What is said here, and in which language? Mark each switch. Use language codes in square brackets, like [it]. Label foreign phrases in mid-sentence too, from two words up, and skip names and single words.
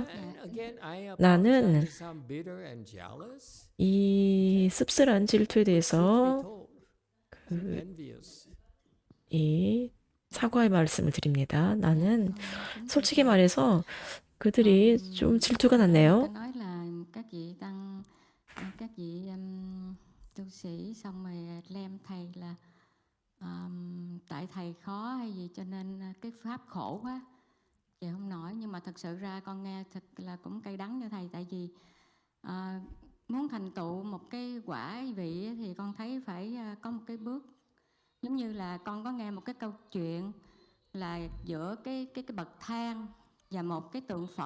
[ko] 나는 이 씁쓸한 질투에 대해서 이 사과의 말씀을 드립니다. 나는 솔직히 말해서 그들이 좀 질투가 [vi] Tôi [ko] 났네요. [vi] nói là các vị tăng, các vị tu sĩ xong rồi lem thầy là tại thầy khó hay gì cho nên cái pháp khổ quá chịu không nổi, nhưng mà thật sự ra con nghe thật là cũng cay đắng cho thầy, tại vì muốn thành tựu một cái quả vị á, thì con thấy phải có một cái bước, giống như là con có nghe một cái câu chuyện là giữa cái bậc thang và một cái tượng Phật.